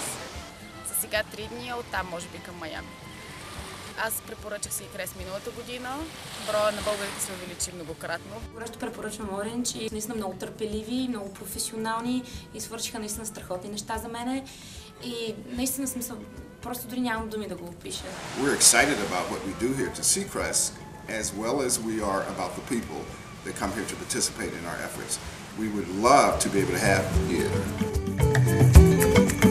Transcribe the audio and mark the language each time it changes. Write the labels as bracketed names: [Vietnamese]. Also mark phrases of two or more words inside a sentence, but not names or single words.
[Bulgarian] За сега 3 дни, оттам може би към Майами. Аз препоръчах Seacrest миналата година. Броя на българите се увеличи многократно. Горещо препоръчвам Ориндж и наистина много търпеливи, много професионални и свършиха наистина страхотни неща за мене. И наистина смисъл, просто дори нямам думи да го опиша. [English] We're excited about what we do here to Seacrest, as well as we are about the people that come here to participate in our efforts. We would love to be able to have you here.